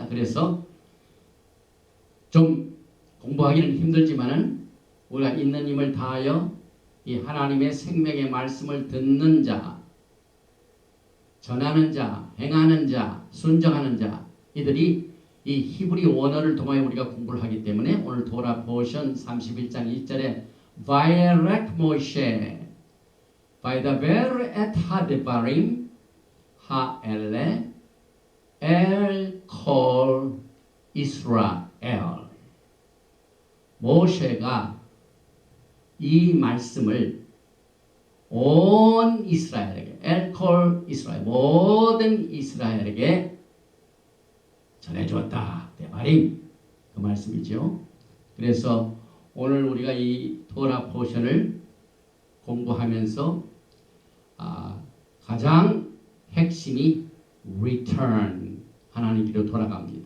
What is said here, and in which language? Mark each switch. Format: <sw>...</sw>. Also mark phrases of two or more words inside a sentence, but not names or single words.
<ko>그래서 좀 공부하기는 힘들지만은 우리가 있는 힘을 다하여 이 하나님의 생명의 말씀을 듣는 자, 전하는 자, 행하는 자, 순종하는 자 이들이 이 히브리 원어를 통하여 우리가 공부를 하기 때문에 오늘 토라 포션 31장 1절에</ko> <he>וילך משה וידבר את הדברים האלה אל כל ישראל</he> <ko>모세가 이 말씀을 온 이스라엘에게</ko> <he>אל כל ישראל</he> <ko>모든 이스라엘에게 전해주었다. 대바림 그 말씀이죠. 그래서 오늘 우리가 이 토라 포션을 공부하면서 가장 핵심이 return 하나님께로 돌아갑니다.</ko>